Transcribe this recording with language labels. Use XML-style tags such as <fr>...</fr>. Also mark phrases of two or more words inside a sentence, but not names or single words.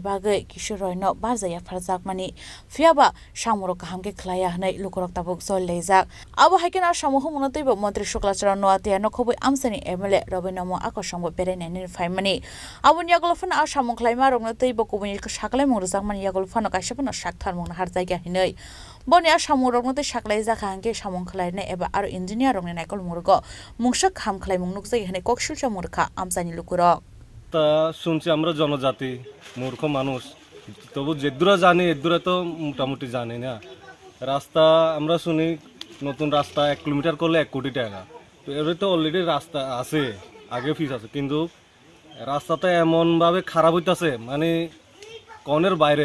<trp>bagai kishuroino barjaya farjak mani fiaba samurok kahamke khlaya hanai lukurok tabuk sol leijak abo haiken ar samuhu munotebo mantri Shuklacharan Noatia nokhobai amsani MLA Robinamo akosongbo berenani faimani aboni agolfan ar samung khlaima rokno teibo kubuni saklai murjak mani agolfano kaisapano sakthar mungna har jaiga hinai boni ar samung rokno te saklai jaka hangke samung khlaina eba ar engineer rokni naikol murgo mungsak kham khlai mung nukjai hinai kokshil samurkha amsani lukurok</trp> <bn>তা শুনছি আমরা জনজাতি মূর্খ মানুষ তবু যেদূরা জানি এদূরা তো মোটামুটি জানি না রাস্তা আমরা শুনি নতুন রাস্তা 1 কিলোমিটার করলে 1 কোটি টাকা তো এর তো অলরেডি রাস্তা আছে আগে ফিস আছে কিন্তু রাস্তাটা এমনভাবে খারাপ হইতাছে মানে কনের বাইরে</bn>